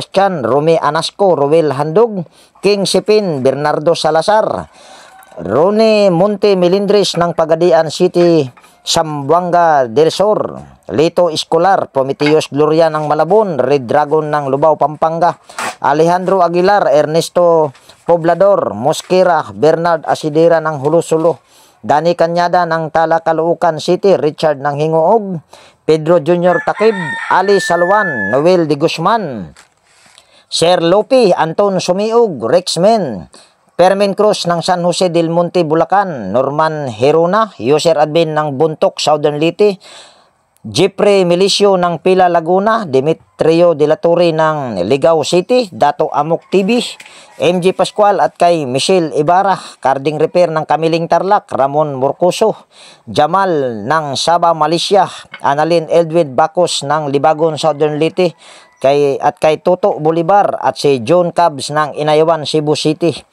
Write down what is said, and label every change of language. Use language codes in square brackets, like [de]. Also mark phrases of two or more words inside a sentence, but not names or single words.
[tl] Bastian, Rome Anasco, Roel Handog, King Sipin, Bernardo Salazar, Rone Monte Melindres ng Pagadian City, Sambuanga del Sur, Lito Escolar, Prometeus Gloria ng Malabon, Red Dragon ng Lubao, Pampanga, Alejandro Aguilar, Ernesto Poblador, Mosquera, Bernard Asidera ng Hulusulo, Dani Kanyada ng Tala, Caloocan City, Richard ng Hingoog, Pedro Jr. Takib, Ali Salwan, Noel de Guzman, Sir Lopi, Anton Sumiog, Rexmen, Permen Cruz ng San Jose del Monte, Bulacan, Norman Herona, User Admin ng Buntok, Southern Leyte, Jeffrey Milicio ng Pila, Laguna, Demetrio de la Torre ng Ligao City, Dato Amok TV, MG Pascual at kay Michelle Ibarra, Carding Repair ng Kamiling Tarlac, Ramon Morcoso, Jamal ng Sabah, Malaysia, Annalyn Eldwin Bacos ng Libagon, Southern Leyte, kay Toto Bolivar at si John Cabs ng Inayawan, Cebu City,